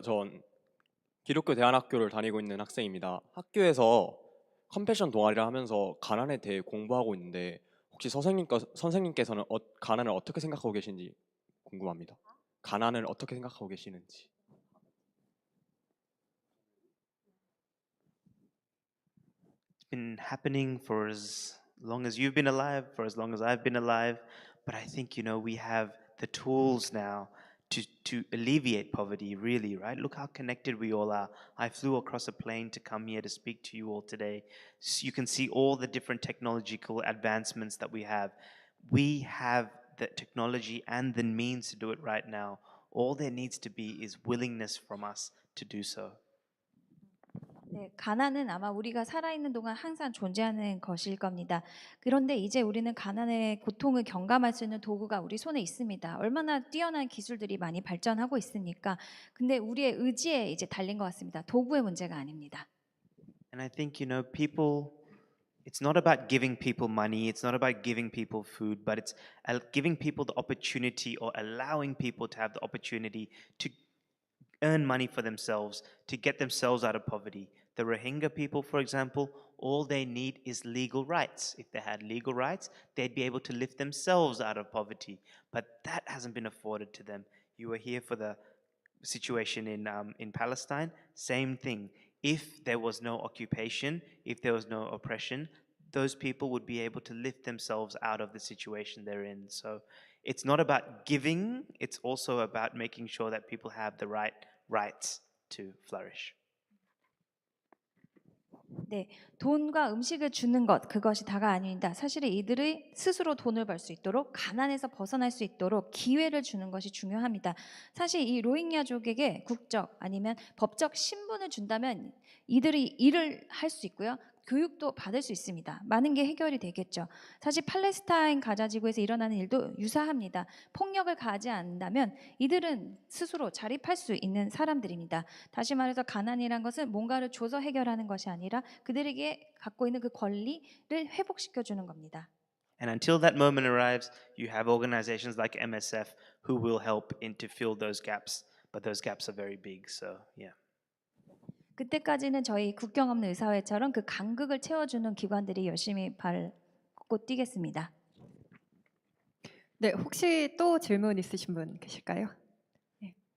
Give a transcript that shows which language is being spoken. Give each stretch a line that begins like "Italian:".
Korean: 전 기독교 대안학교를 다니고 있는 학생입니다. 학교에서 컴패션 동아리를 하면서 가난에 대해 공부하고 있는데 혹시 선생님께서는 가난을 어떻게 생각하고 계신지 궁금합니다. 가난을 어떻게 생각하고 계시는지.
English: It's been happening for as long as you've been alive, for as long as I've been alive. But I think, we have the tools now to alleviate poverty, really, right? Look how connected we all are. I flew across a plane to come here to speak to you all today. So you can see all the different technological advancements that we have. We have the technology and the means to do it right now. All there needs to be is willingness from us to do so.
Korean: 네, 가난은 아마 우리가 살아있는 동안 항상 존재하는 것일 겁니다. 그런데 이제 우리는 가난의 고통을 경감할 수 있는 도구가 우리 손에 있습니다. 얼마나 뛰어난 기술들이 많이 발전하고 있으니까. 근데 우리의 의지에 이제 달린 것 같습니다. 도구의 문제가 아닙니다.
English: And I think, people, it's not about giving people money, it's not about giving people food, but it's giving people the opportunity or allowing people to have the opportunity to earn money for themselves, to get themselves out of poverty. The Rohingya people, for example, all they need is legal rights. If they had legal rights, they'd be able to lift themselves out of poverty. But that hasn't been afforded to them. You were here for the situation in Palestine, same thing. If there was no occupation, if there was no oppression, those people would be able to lift themselves out of the situation they're in. So it's not about giving, it's also about making sure that people have the right rights to flourish.
Korean: 네, 돈과 음식을 주는 것 그것이 다가 아닙니다. 사실 이들이 스스로 돈을 벌 수 있도록 가난에서 벗어날 수 있도록 기회를 주는 것이 중요합니다. 사실 이 로힝야족에게 국적 아니면 법적 신분을 준다면 이들이 일을 할 수 있고요. 교육도 받을 수 있습니다. 많은 게 해결이 되겠죠. 사실 팔레스타인 가자 지구에서 일어나는 일도 유사합니다. 폭력을 가하지 않는다면 이들은 스스로 자립할 수 있는 사람들입니다. 다시 말해서 가난이란 것은 뭔가를 줘서 해결하는 것이 아니라 그들에게 갖고 있는 그 권리를 회복시켜 주는 겁니다.
English: And until that moment arrives, you have organizations like MSF who will help to fill those gaps, but those gaps are very big, so yeah.
Korean: 그때까지는 저희 국경 없는 의사회처럼 그 간극을 채워주는 기관들이 열심히 밟고 뛰겠습니다. 네, 혹시 또 질문 있으신 분 계실까요? 네.